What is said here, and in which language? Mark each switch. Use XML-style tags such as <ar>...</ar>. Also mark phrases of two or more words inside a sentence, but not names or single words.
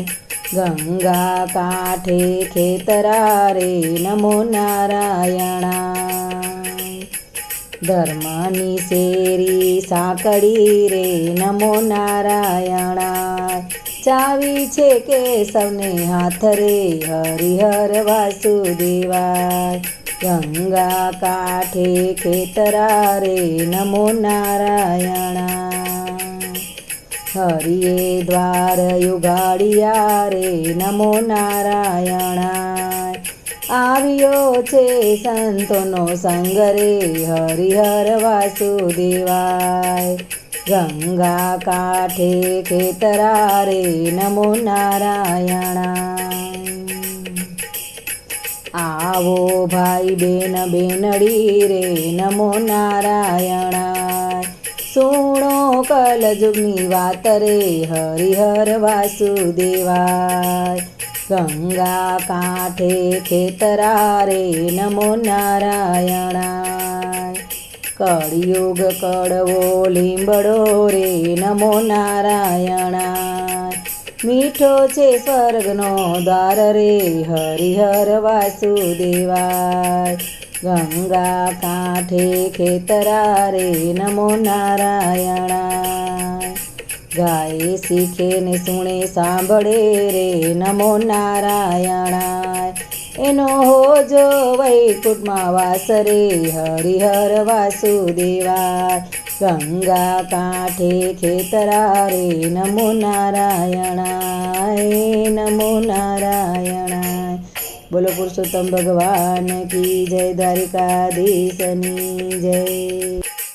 <gu>ગંગા કાઠે ખેતરા રે</gu> <sa>नमो नारायणाय।</sa> <gu>ધર્મની શેરી સાકડી રે</gu> <sa>नमो नारायणाय।</sa> <gu>ચાવી છે કેશવને હાથ રે</gu> <sa>हरिहर वासुदेवाय।</sa> <gu>ગંગા કાઠે ખેતરા રે</gu> <sa>नमो नारायणाय।</sa> <gu>હરિયે દ્વાર યુગાડિયા રે</gu> <sa>नमो नारायणाय।</sa> <gu>આવિયો છે સંતોનો સંગ રે</gu> <sa>हरिहर वासुदेवाय।</sa> <gu>ગંગા કાઠે ખેતરા રે</gu> <sa>नमो नारायणाय।</sa> <gu>આવો ભાઈ બેન બેનડી રે</gu> <sa>नमो नारायणाय।</sa> <gu>સુનો કલજુગની વાત રે</gu> <sa>हरिहर वासुदेवाय।</sa> <gu>ગંગા કાઠે ખેતરા રે</gu> <sa>नमो नारायणाय।</sa> <gu>કલિયુગ કડવો લીંબડો રે</gu> <sa>नमो नारायणाय।</sa> <gu>મીઠો છે સ્વર્ગનો દ્વાર રે</gu> <sa>हरिहर वासुदेवाय।</sa> <gu>ગંગા કાઠે ખેતરા રે</gu> <sa>नमो नारायणाय।</sa> <gu>ગાયે સીખે ને સુને સાંભળે રે</gu> <sa>नमो नारायणाय।</sa> <gu>એનો હોજો વૈકુંઠમા વાસ રે</gu> <sa>हरिहर वासुदेवाय।</sa> <gu>ગંગા કાઠે ખેતરા રે</gu> <sa>नमो नारायणाय। नमो नारायणाय।</sa> <hi>बोलो पुरुषोत्तम भगवान की जय।</hi> <gu>દ્વારિકાધીશની જય।</gu>